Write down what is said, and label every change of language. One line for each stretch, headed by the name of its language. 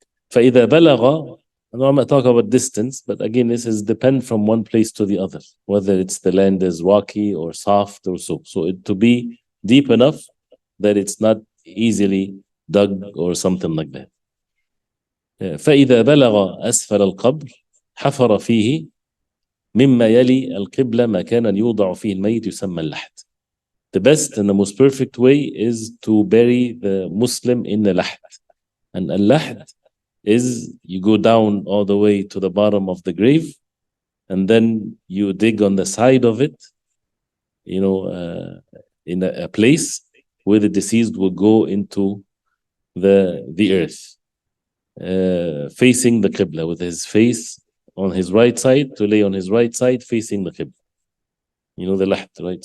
Arabic: فإذا بلغ,
English: I'm not talking about distance, but again, this is depend from one place to the other, whether it's the land is rocky or soft or so. So it to be deep enough that it's not easily dug or something like that.
Arabic: فإذا بلغ أسفل القبر حفر فيه مما يلي القبلة مكانا يوضع فيه الميت يسمى اللحد.
English: The best and the most perfect way is to bury the Muslim in the lahd. And al-lahd is you go down all the way to the bottom of the grave, and then you dig on the side of it, in a place where the deceased will go into the earth, facing the Qibla, with his face on his right side, to lay on his right side facing the Qibla. The lahd, right?